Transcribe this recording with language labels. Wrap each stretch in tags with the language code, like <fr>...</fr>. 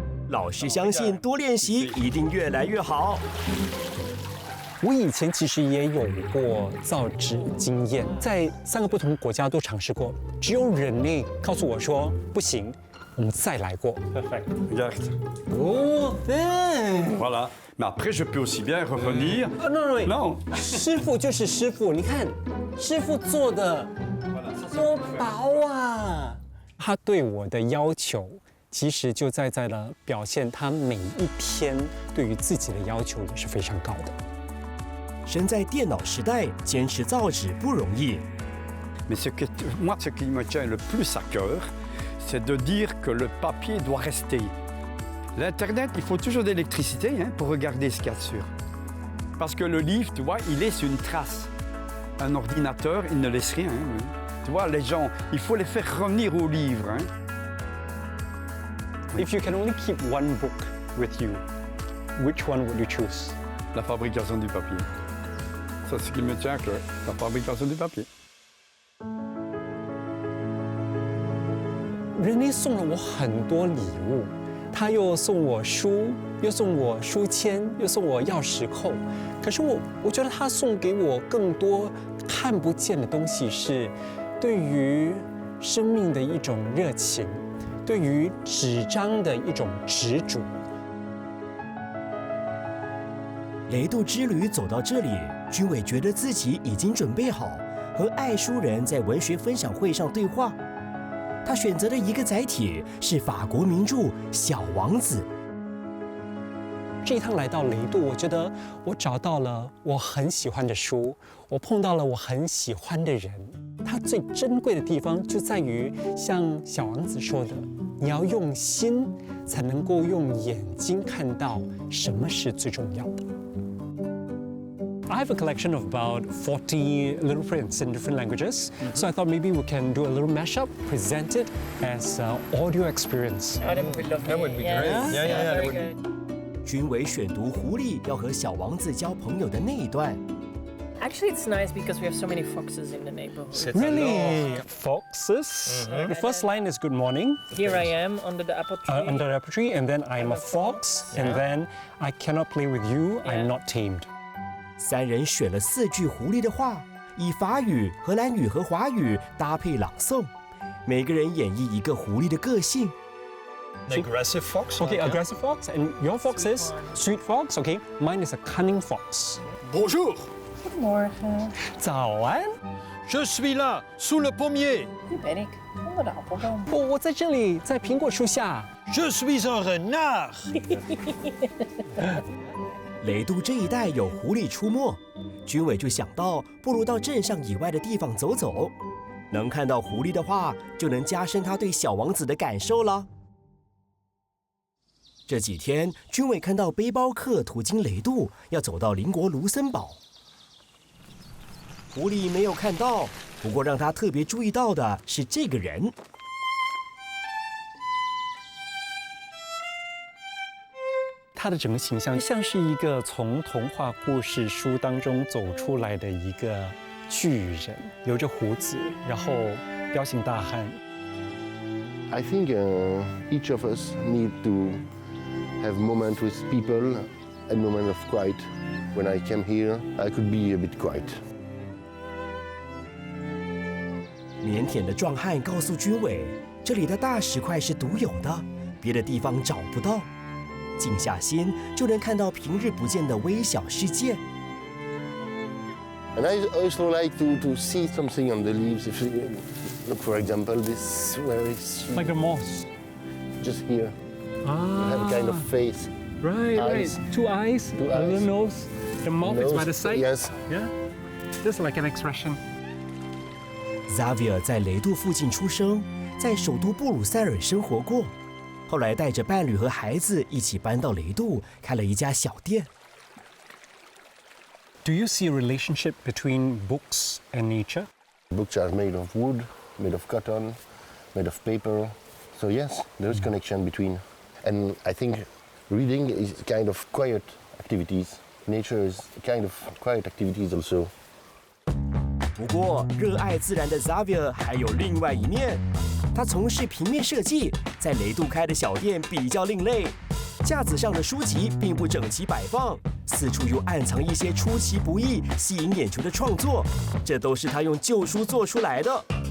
<zh>老师相信多练习一定越来越好。我以前其实也有过造纸经验，在3个不同国家都尝试过，只有人类告诉我说不行，我们再来过。</zh> <fr>Regarde. Oh, Voilà. Mais après, je peux aussi bien revenir. Non.</fr> <zh>师傅就是师傅，你看，师傅做的多薄啊！他对我的要求，其实就在了表现他每一篇对于自己的要求也是非常高的。身在电脑时代，坚持造纸不容易。</zh> <fr>Mais ce qui me tient le plus à cœur, c'est de dire que le papier doit rester. L'Internet, il faut toujours de l'électricité pour regarder ce qu'il y a dessus. Parce que le livre, tu vois, il laisse une trace. Un ordinateur, il ne laisse rien. Tu vois, les gens, il faut les faire revenir au livre.</fr> <en>If you can only keep one book with you, which one would you choose?</en> <fr>La fabrication du papier. C'est ce qui me tient à cœur, la fabrication du papier.</fr> <zh>人类送了我很多礼物，他又送我书，又送我书签，又送我钥匙扣。可是我觉得他送给我更多看不见的东西，是对于生命的一种热情，对于纸张的一种执着。雷渡之旅走到这里，军伟觉得自己已经准备好和爱书人在文学分享会上对话。他选择的一个载体是法国名著《小王子》。这一趟来到雷渡，我觉得我找到了我很喜欢的书，我碰到了我很喜欢的人。它最珍贵的地方就在于，像小王子说的，你要用心才能够用眼睛看到什么是最重要的。</zh> <en>I have a collection of about 40 little prints in different languages. So I thought maybe we can do a little mashup, present it as an audio experience. That would be lovely. That would be great. Yeah. Very good.</en> <zh>军伟选读狐狸要和小王子交朋友的那一段。</zh> <en>Actually, it's nice because we have so many foxes in the neighborhood. Really? Foxes? The first line is good morning. Here I am under the apple tree. Under the apple tree, and then I'm a fox, and then I cannot play with you, I'm not tamed.</en> <zh>3人选了4句狐狸的话，以法语、荷兰语和华语搭配朗诵，每个人演绎一个狐狸的个性。</zh> <en>Aggressive fox. Okay, aggressive fox, and your fox is sweet fox. Okay, mine is a cunning fox.</en> <fr>Bonjour.</fr> <nl>Goedemorgen.</nl> <zh>早安。</zh> <fr>Je suis là, sous le pommier.</fr> <nl>Hier ben ik, onder de appelboom.</nl> <zh>我在这里，在苹果树下。</zh> <fr>Je suis un renard.</fr> <zh>雷渡这一带有狐狸出没，军伟就想到，不如到镇上以外的地方走走。能看到狐狸的话，就能加深他对小王子的感受了。这几天，军伟看到背包客途经雷渡，要走到邻国卢森堡。狐狸没有看到，不过让他特别注意到的是这个人。他的整个形象像是一个从童话故事书当中走出来的一个巨人，留着胡子，然后彪形大汉。</zh> <en>I think each of us need to have moment with people and moment of quiet. When I came here, I could be a bit quiet.</en> <zh>腼腆的壮汉告诉军委，这里的大石块是独有的，别的地方找不到。静下心就能看到平日不见的微小世界。</zh> <en>And I also like to see something on the leaves. If you look, for example, this, where is she? Like a moss. Just here. You have a kind of face. Right, eyes. right. Two eyes, Two a little eyes. nose. The mouth is by the side. Yes. Yeah. Just like an expression.</en> <zh>Xavier 在雷杜附近出生，在首都布鲁塞尔生活过，后来带着伴侣和孩子一起搬到雷杜，开了一家小店。</zh> <en>Do you see a relationship between books and nature? Books are made of wood, made of cotton, made of paper. So yes, there is connection between. And I think reading is kind of quiet activities. Nature is kind of quiet activities also.</en> <zh>不过，热爱自然的 Xavier 还有另外一面。他从事平面设计，在雷杜开的小店比较另类，架子上的书籍并不整齐摆放，四处又暗藏一些出其不意、吸引眼球的创作，这都是他用旧书做出来的。</zh>